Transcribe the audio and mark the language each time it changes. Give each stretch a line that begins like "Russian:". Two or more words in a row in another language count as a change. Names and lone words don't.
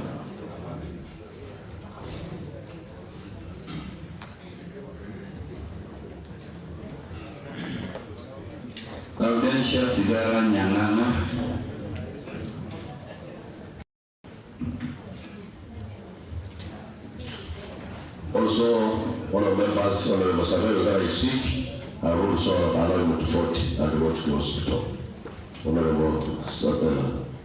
English: Gaudensia Sigara Nyangana. Also, one of the members, Honorable Samuel, that is sick, I also allow him to vote and vote close to talk. Honorable Samuel.